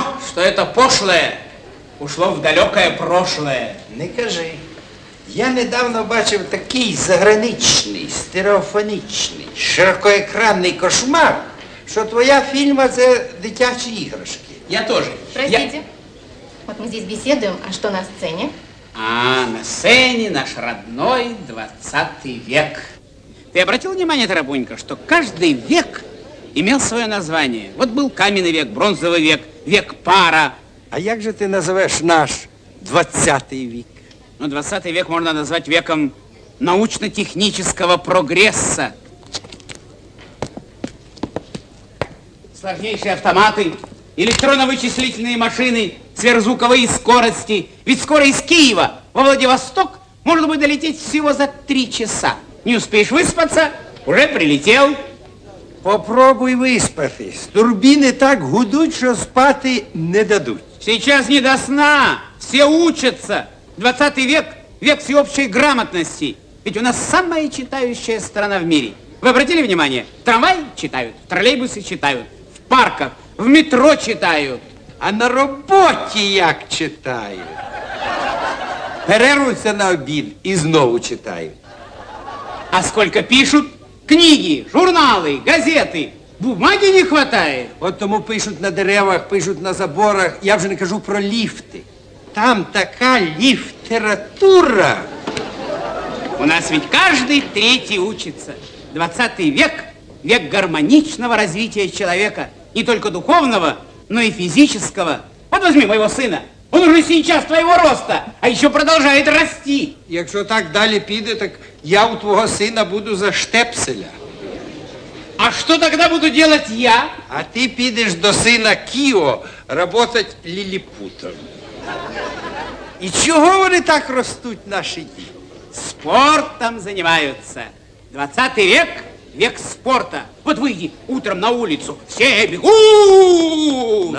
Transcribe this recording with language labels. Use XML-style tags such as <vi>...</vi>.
<ru>Что это пошлое ушло в далекое прошлое.</ru> <uk>Не кажи. Я недавно бачив такий заграничний, стереофонічний, широкоекранний кошмар, що твоя фільма – це дитячі іграшки.</uk> <ru>Я тоже. Простите, вот мы здесь беседуем, а что на сцене? А на сцене наш родной 20 век. Ты обратил внимание, Тарабунька, что каждый век имел свое название. Вот был каменный век, бронзовый век, век пара.</ru> <uk>А як же ти називеш наш 20-й вік?</uk> <ru>Ну, 20 век можно назвать веком научно-технического прогресса. Сложнейшие автоматы, электронно-вычислительные машины, сверхзвуковые скорости. Ведь скоро из Киева во Владивосток можно будет долететь всего за 3 часа. Не успеешь выспаться, уже прилетел.</ru> <uk>Попробуй виспатись. Турбіни так гудуть, що спати не дадуть.</uk> <ru>Сейчас не до сна, все учатся. 20 век – век всеобщей грамотности. Ведь у нас самая читающая страна в мире. Вы обратили внимание? Трамвай читают, троллейбусы читают, в парках, в метро читают.</ru> <uk>А на роботі як читають? Перервуться на обід і знову читають.</uk> <ru>А сколько пишут? Книги, журналы, газеты. Бумаги не хватает.</ru> <uk>От тому пишуть на деревах, пишуть на заборах. Я вже не кажу про ліфти. Там така ліфтература.</uk> <ru>У нас ведь каждый третий учится. 20 век – век гармоничного развития человека. Не только духовного, но и физического. Вот возьми моего сына. Он уже сейчас твоего роста, а еще продолжает расти.</ru> <uk>Якщо так далі піде, так я у твого сина буду за штепселя.</uk> <ru>А что тогда буду делать я?</ru> <uk>А ти підеш до сина Кіо работать ліліпутом. І чого вони так ростуть, наші діти?</uk> <ru>Спортом занимаются. 20 век – век спорта. Вот выйди утром на улицу, все бегут.</ru>